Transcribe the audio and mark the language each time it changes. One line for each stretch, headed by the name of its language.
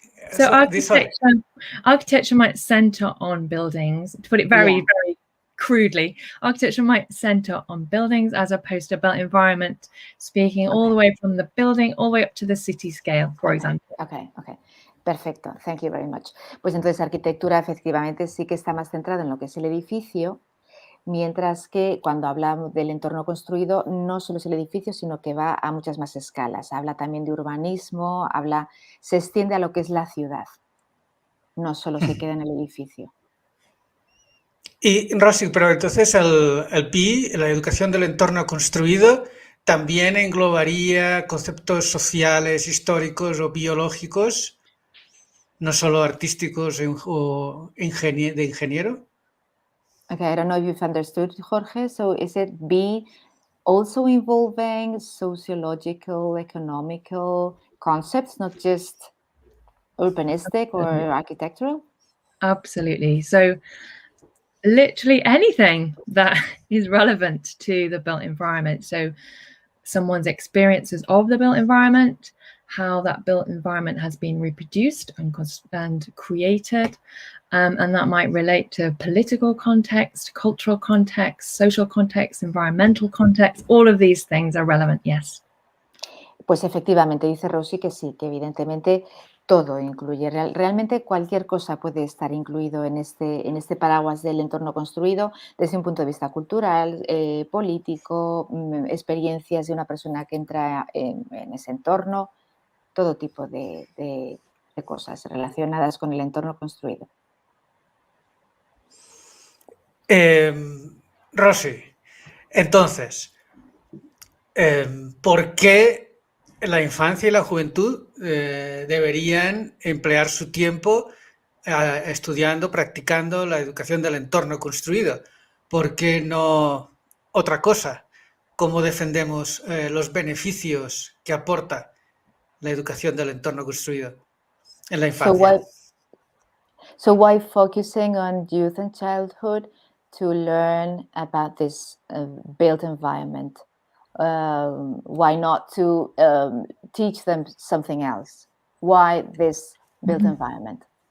English: So architecture might center on buildings, to put it very crudely. Architecture might center on buildings as opposed to built environment, speaking all the way from the building all the way up to the city scale, for example. Okay. Perfecto, thank you very much.
Spanish: Pues entonces arquitectura efectivamente sí que está más centrada en lo que es el edificio, mientras que cuando hablamos del entorno construido no solo es el edificio, sino que va a muchas más escalas. Habla también de urbanismo, se extiende a lo que es la ciudad, no solo se queda en el edificio. Y Rosie, pero entonces el PI, la educación del entorno construido, también englobaría conceptos sociales, históricos o biológicos, no solo artísticos o de ingeniero.
English: Okay, I don't know if you've understood, Jorge. So is it B also involving sociological, economical concepts, not just urbanistic or architectural? Absolutely. So literally anything that is relevant to the built environment. So someone's experiences of the built environment, how that built environment has been reproduced and created, and that might relate to political context, cultural context, social context, environmental context. All of these things are relevant, yes.
Spanish: Pues efectivamente, dice Rosie que sí, que evidentemente todo incluye. Realmente cualquier cosa puede estar incluido en este paraguas del entorno construido desde un punto de vista cultural, político, experiencias de una persona que entra en ese entorno, todo tipo de cosas relacionadas con el entorno construido. Rosie, entonces, ¿por qué la infancia y la juventud deberían emplear su tiempo estudiando, practicando la educación del entorno construido? ¿Por qué no otra cosa? ¿Cómo defendemos los beneficios que aporta la educación del entorno construido en la infancia?
English: So why focusing on youth and childhood to learn about this built environment? Why not to teach them something else? Why this built environment?